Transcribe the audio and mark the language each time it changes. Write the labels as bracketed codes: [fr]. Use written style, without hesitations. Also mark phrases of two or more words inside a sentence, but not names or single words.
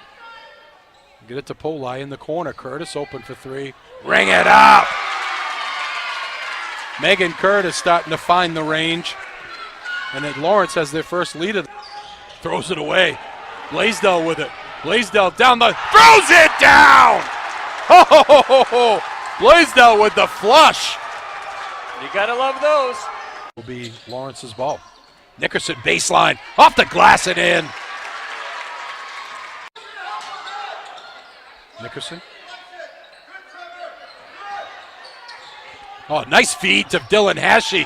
[en] Get it to Poli in the corner. Curtis open for three. Ring it up! Megan Curtis starting to find the range. And then Lawrence has their first lead. Throws it away. Blaisdell with it. Blaisdell down the, throws it down! Ho, ho, ho, ho, ho. Blaisdell with the flush. You gotta love those. Will be Lawrence's ball. Nickerson baseline, off the glass and in. Nickerson. Oh, nice feed to Dylan Hashey.